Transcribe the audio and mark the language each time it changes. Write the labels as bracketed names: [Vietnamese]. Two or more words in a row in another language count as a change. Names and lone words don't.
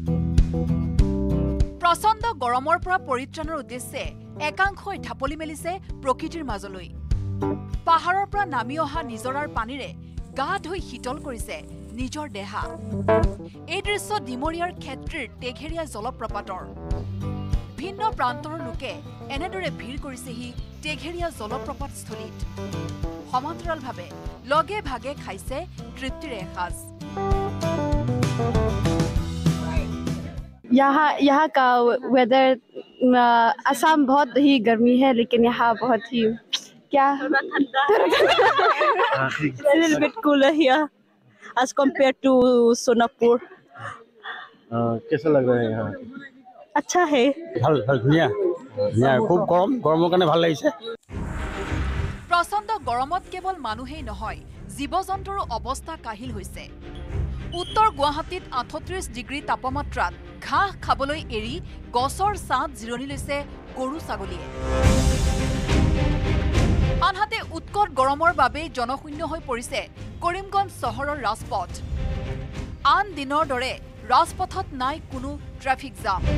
[Assamese] প্ৰচণ্ড গৰমৰ পৰা পৰিত্ৰাণৰ উদ্দেশ্যে একাংশই ঢাপলি মেলিছে প্ৰকৃতিৰ মাজলৈ পাহাৰৰ পৰা নামি অহা নিজৰাৰ পানীৰে গা ধুই শীতল কৰিছে নিজৰ দেহা এই দৃশ্য ডিমৰিয়াৰ ক্ষেত্ৰীৰ টেঘেৰীয়া জলপ্ৰপাতৰ ভিন্ন প্ৰান্তৰ লোকে এনেদৰে ভিৰ কৰিছেহি টেঘেৰীয়া জলপ্ৰপাতস্থলীত সমান্তৰালভাৱে লগে ভাগে খাইছে তৃপ্তিৰে এসাঁজ [Hindi] यहाँ का वेदर असम बहुत ही गर्मी है लेकिन यहाँ बहुत ही क्या [English] little bit cooler here as compared to [Hindi] सोनापुर कैसा लग रहा है यहाँ अच्छा है [Assamese] ভাল ভাল ধুনীয়া ধুনীয়া খুব গৰম গৰমৰ কাৰণে ভাল লাগিছে প্ৰচণ্ড গৰমত কেৱল মানুহেই নহয় জীৱ-জন্তুৰো অৱস্থা কাহিল হৈছে উত্তৰ গুৱাহাটীত 38 ডিগ্ৰী তাপমাত্ৰাত ঘাঁহ খাবলৈ এৰি গছৰ ছাঁত জিৰণি লৈছে গৰু ছাগলীয়ে আনহাতে উৎকট গৰমৰ বাবে জনশূন্য হৈ পৰিছে কৰিমগঞ্জ চহৰৰ ৰাজপথ আন দিনৰ দৰে ৰাজপথত নাই কোনো ট্ৰাফিক জাম